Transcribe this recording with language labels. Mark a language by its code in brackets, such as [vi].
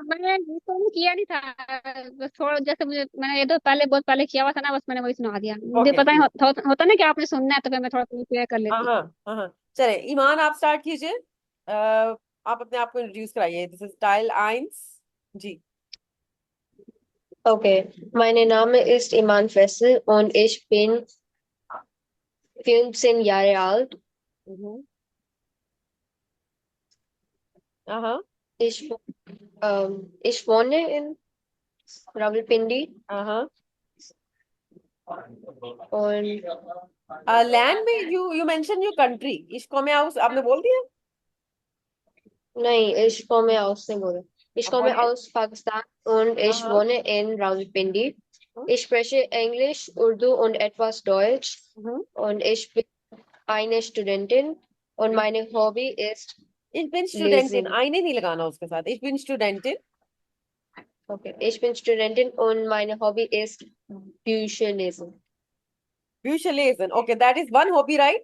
[hi] मैंने इसको किया नहीं था बस थोड़ा जैसे मुझे मैंने ये तो पहले बहुत पहले किया हुआ था ना बस मैंने वही सुना दिया मुझे ओके पता है गुड। होता ना कि आपने सुनना है तो फिर मैं थोड़ा क्लियर कर हाँ लेती हाँ। हाँ हाँ। चले ईमान, आप स्टार्ट कीजिए। आप अपने आप को इंट्रोड्यूस कराइए, this is style ions. Ji. [de] Okay, mein Name ist Iman Fessel und ich bin 15 Jahre alt. [hi] हम्म। हाँ [de] Ich, ich wohne in Rawalpindi [hi] हाँ। [de] und [hi] लैंड में [en] you mention your country, [hi] इसको मैं आपने बोल दिया। [de] nein, ich komme aus Singapur. Ich [hi] अब [de] komme [hi] बोलिए। [de] aus Pakistan und [hi] हाँ [de] ich [hi] हाँ। [de] wohne in Rawalpindi. [hi] हाँ, [de] Ich spreche Englisch, Urdu und etwas Deutsch [hi] हम्म। [de] und ich bin eine Studentin und meine Hobby ist Ich bin Studentin, Lesen. [hi] eine नहीं लगाना उसके साथ, [de] ich bin Studentin। Okay, ich bin Studentin und meine Hobby ist Bücher lesen. Bücher lesen, [en] okay, that is one hobby, right?